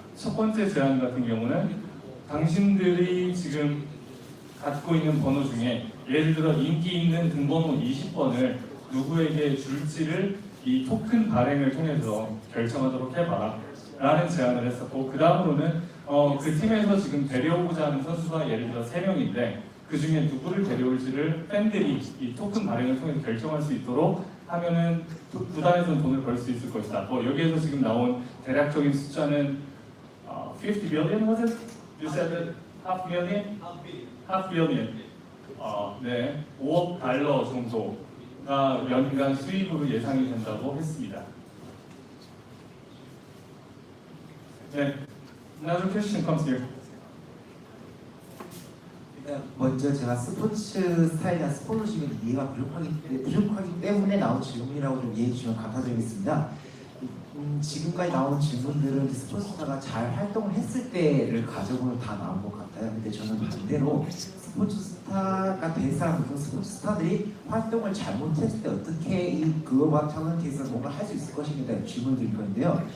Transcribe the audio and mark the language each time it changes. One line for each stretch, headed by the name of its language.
Korean: 첫 번째 제안 같은 경우는 당신들이 지금 갖고 있는 번호 중에 예를 들어 인기 있는 등번호 20번을 누구에게 줄지를 이 토큰 발행을 통해서 결정하도록 해봐라 라는 제안을 했었고, 그 다음으로는 그 팀에서 지금 데려오고자 하는 선수가 예를 들어 3명인데 그 중에 누구를 데려올지를 팬들이 이 토큰 발행을 통해서 결정할 수 있도록 하면은 구단에서는 돈을 벌 수 있을 것이다. 여기에서 지금 나온 대략적인 숫자는
English: 50 billion was it? You said that half million? Half billion.
Korean: 네, 5억 달러 정도가 연간 수입으로 예상이 된다고 했습니다.
English: 네, another question comes here.
Korean: 먼저 제가 스포츠 스타일이나 스폰서십의 이해가 부족하기 때문에 나온 질문이라고 좀 이해해 주시면 감사드리겠습니다. 지금까지 나온 질문들은 스포츠 스타가 잘 활동을 했을 때를 가정으로 다 나온 것 같아요. 근데 저는 반대로 스포츠 스타가 된 사람들은 스포츠 스타들이 활동을 잘못했을 때 어떻게 이 글로바탈런트에서 뭔가 할 수 있을 것인가에 대한 질문을 드릴 건데요.